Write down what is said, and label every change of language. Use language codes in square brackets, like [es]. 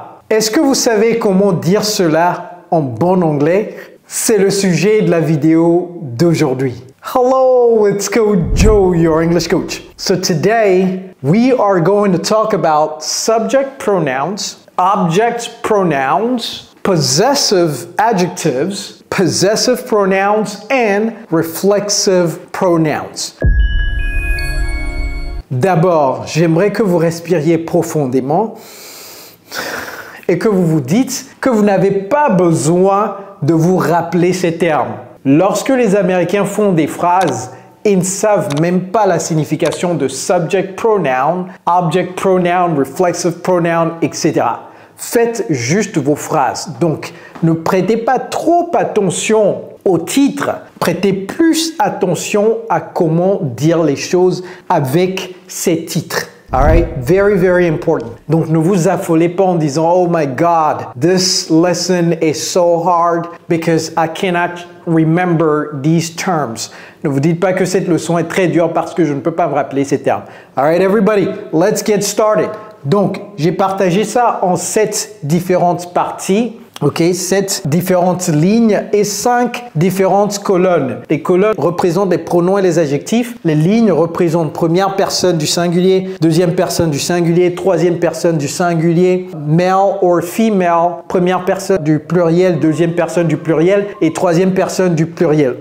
[fr] Est-ce que vous savez comment dire cela en bon anglais? C'est le sujet de la vidéo d'aujourd'hui. [en] Hello, it's Coach Joe, your English coach. So today, we are going to talk about subject pronouns, object pronouns, possessive adjectives, possessive pronouns, and reflexive pronouns. [fr] D'abord, j'aimerais que vous respiriez profondément et que vous vous dites que vous n'avez pas besoin de vous rappeler ces termes. Lorsque les Américains font des phrases, ils ne savent même pas la signification de subject pronoun, object pronoun, reflexive pronoun, etc. Faites juste vos phrases. Donc, ne prêtez pas trop attention au titre. Prêtez plus attention à comment dire les choses avec ces titres. [en] Alright? Very, very important. [fr] Donc, ne vous affolez pas en disant, [en] oh my God, this lesson is so hard because I cannot remember these terms. [fr] Ne vous dites pas que cette leçon est très dure parce que je ne peux pas me rappeler ces termes. [en] Alright, everybody, let's get started. [fr] Donc, j'ai partagé ça en 7 différentes parties. Ok, 7 différentes lignes et 5 différentes colonnes. Les colonnes représentent les pronoms et les adjectifs. Les lignes représentent première personne du singulier, deuxième personne du singulier, troisième personne du singulier, [en] male or female, [fr] première personne du pluriel, deuxième personne du pluriel et troisième personne du pluriel.